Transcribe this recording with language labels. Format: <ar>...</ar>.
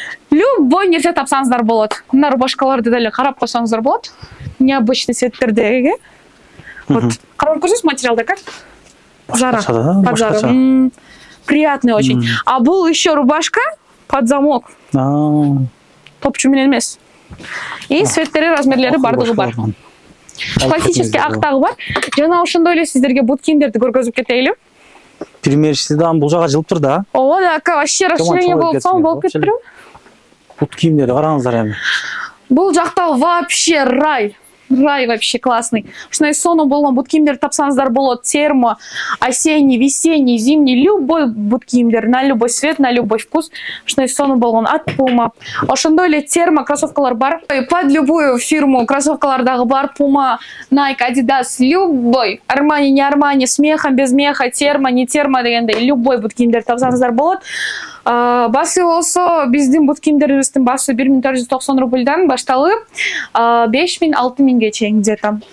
<ky>Любой нерсе тапсаңыздар болот. Мына рубашкаларды деле карап койсоңуздар болот. Необычный цветтердеги.</ky> <ru>Вот,</ru> <ky>карап көрсөңүз материалда</ky> <ru>как? Zara. Под Zara. Приятный очень. А бул еще рубашка под замок.</ru> <ky>Топчу менен эмес. И цветтери, размерлери бардыгы бар. Классический актагы бар. Жана ошондой эле сиздерге бут кийимдерди көргөзүп кетели. Примерчидан бул жага жылып тур да. Ооба, да, вообще расширение болуп кетиптир. Бут кийимдерди караңыздар эми. Бул жакта</ky> <ru>вообще рай. Рай вообще классный.</ru> <ky>Ушундай сонун болгон бут кийимдерди тапсаңыздар болот.</ky> <ru>Термо, осенний, весенний, зимний, любой</ru> <ky>бут кийимдер,</ky> <ru>на любой цвет, на любой вкус.</ru> <ky>Ушундай сонун болгон от Puma. Ошондой эле термо кроссовкалар бар.</ky> <ru>Под любую фирму</ru> <ky>кроссовкалар дагы бар.</ky> <ru>Puma, Nike, Adidas, любой. Armani, не Armani, с мехом, без меха, термо, не термо дегендей.</ru> <ky>Любой бут кийимдерди тапсаңыздар болот. Басы болсо биздин бут кийимдерибиздин басы 1490 рубльдан башталып 5000-6000ге чейин где-то.</ky>